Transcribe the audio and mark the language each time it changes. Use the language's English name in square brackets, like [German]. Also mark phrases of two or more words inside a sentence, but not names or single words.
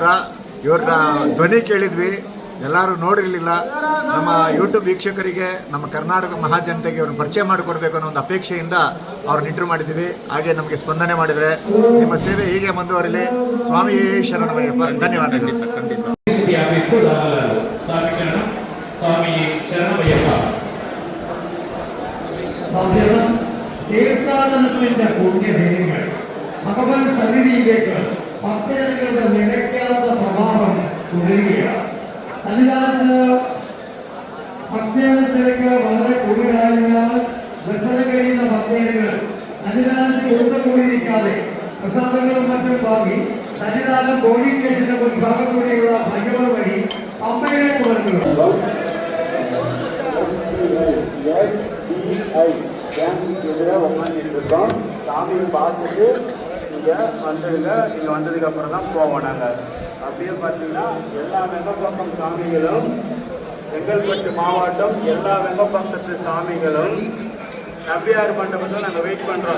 [Kannada] ಇವ್ರನ್ನ ಧ್ವನಿ ಕೇಳಿದ್ವಿ, ಎಲ್ಲರೂ ನೋಡಿರಲಿಲ್ಲ. ನಮ್ಮ ಯೂಟ್ಯೂಬ್ ವೀಕ್ಷಕರಿಗೆ, ನಮ್ಮ ಕರ್ನಾಟಕ ಮಹಾಜನತೆಗೆ ಅವ್ರನ್ನ ಪರಿಚಯ ಮಾಡಿಕೊಡ್ಬೇಕು ಅನ್ನೋ ಒಂದು ಅಪೇಕ್ಷೆಯಿಂದ ಅವ್ರನ್ನ ಇಂಟ್ರೂ ಮಾಡಿದ್ವಿ. ಹಾಗೆ ನಮಗೆ ಸ್ಪಂದನೆ ಮಾಡಿದರೆ ನಿಮ್ಮ ಸೇವೆ ಹೀಗೆ ಮುಂದುವರಿಲಿ. ಸ್ವಾಮಿ ಶರಣಮಯ್ಯಪ್ಪ. ಧನ್ಯವಾದಗಳು. [Malayalam] തീർത്ഥാടനത്തിന്റെ പുണ്യദിനങ്ങൾ ഭഗവാൻ സന്നിധിയിലേക്ക് ഭക്തജനങ്ങളുടെ നിലയ്ക്കാത്ത പ്രഭാവം തുടരുകയാണ്. സന്നിധാനത്ത് ഭക്തജനത്തിലേക്ക് വളരെ കൂടുതലായതിനാൽ ദർശനം കഴിയുന്ന ഭക്തജനങ്ങൾ സന്നിധാനത്തിൽ കൂട്ടക്കൂടി നിൽക്കാതെ പ്രസാദങ്ങളും മറ്റും വാങ്ങി സന്നിധാനം പോലീസ് സ്റ്റേഷന്റെ മുൻഭാഗം കൂടിയുള്ള ഭഗവ വഴി പമ്പയിലേക്ക് വരുന്നു. [Tamil] உட்காந்துருக்கோம். சாமியை பார்த்துட்டு நீங்கள் வந்துடுங்க. நீங்கள் வந்ததுக்கு அப்புறம் தான் போவோம். நாங்கள் அப்படியே பார்த்தீங்கன்னா எல்லா வெங்கப்பக்கம் சாமிகளும், செங்கல்பட்டு மாவட்டம் எல்லா வெங்கப்பக்கத்து சாமிகளும் நம்பியார் மண்டபத்தில் நாங்கள் வெயிட் பண்ணுறோம்.